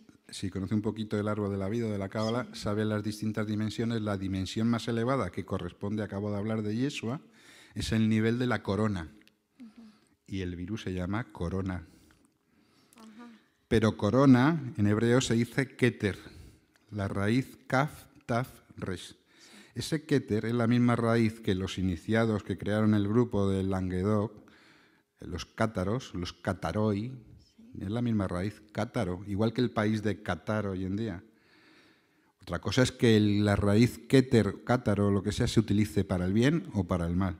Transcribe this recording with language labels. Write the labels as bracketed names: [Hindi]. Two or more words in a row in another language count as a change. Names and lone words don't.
[Spanish] Si conoce un poquito el árbol de la vida, de la cábala, sabe las distintas dimensiones. La dimensión más elevada, que corresponde, acabo de hablar de Yeshua, es el nivel de la corona. Y el virus se llama corona. Pero corona, en hebreo se dice keter, la raíz [Hebrew] כף, תו, ריש. [Spanish] Ese keter es la misma raíz que los iniciados que crearon el grupo de Languedoc, los cátaros, los cataroi, es la misma raíz, cátaro, igual que el país de Qatar hoy en día. Otra cosa es que la raíz keter, cátaro o lo que sea se utilice para el bien o para el mal.